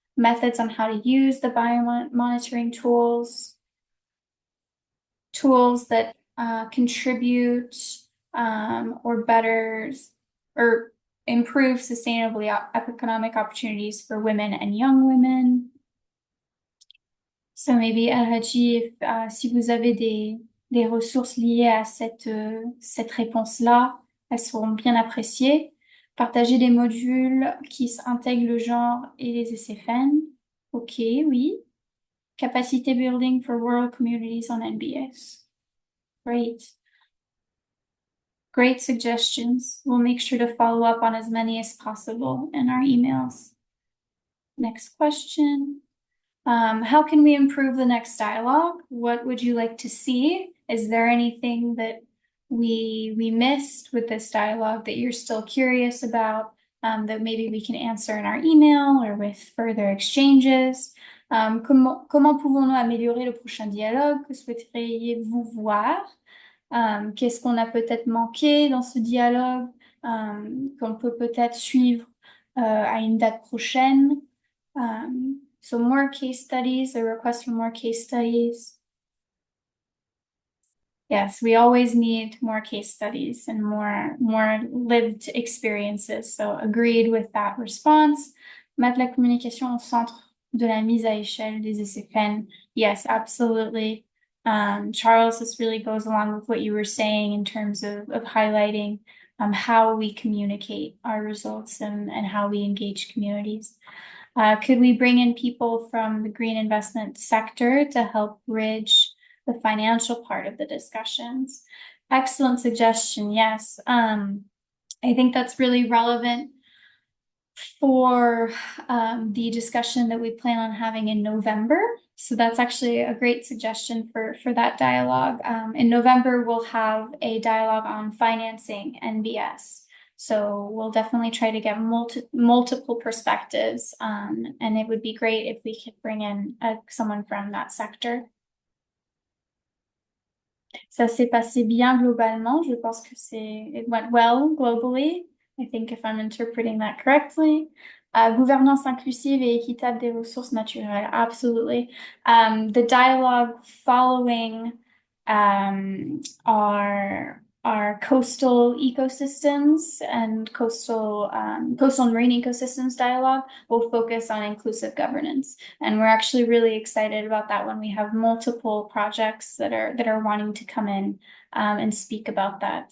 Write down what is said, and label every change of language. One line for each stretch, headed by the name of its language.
English: Methods on how to use the biomonitoring tools. Tools that contribute or better or improve sustainable economic opportunities for women and young women. So maybe
French: Al-Haji, si vous avez des ressources liées à cette réponse-là, elles seront bien appréciées. Partager des modules qui intègrent le genre et les SFN. OK, oui.
English: Capacity building for rural communities on NBS. Great. Great suggestions. We'll make sure to follow up on as many as possible in our emails. Next question. How can we improve the next dialogue? What would you like to see? Is there anything that we missed with this dialogue that you're still curious about that maybe we can answer in our email or with further exchanges?
French: Comment pouvons-nous améliorer le prochain dialogue? Que souhaiteriez-vous voir? Qu'est-ce qu'on a peut-être manqué dans ce dialogue qu'on peut peut-être suivre à une date prochaine?
English: So more case studies, a request for more case studies. Yes, we always need more case studies and more lived experiences. So agreed with that response.
French: Mettre la communication au centre de la mise à échelle des SFN.
English: Yes, absolutely. Charles, this really goes along with what you were saying in terms of highlighting how we communicate our results and how we engage communities. Could we bring in people from the green investment sector to help bridge the financial part of the discussions? Excellent suggestion, yes. I think that's really relevant for the discussion that we plan on having in November. So that's actually a great suggestion for that dialogue. In November, we'll have a dialogue on financing NBS. So we'll definitely try to get multiple perspectives, and it would be great if we could bring in someone from that sector.
French: Ça s'est passé bien globalement. Je pense que
English: it went well globally. I think if I'm interpreting that correctly.
French: Gouvernance inclusive et équitable des ressources naturelles.
English: Absolutely. The dialogue following our our coastal ecosystems and coastal and marine ecosystems dialogue will focus on inclusive governance. And we're actually really excited about that one. We have multiple projects that are wanting to come in and speak about that.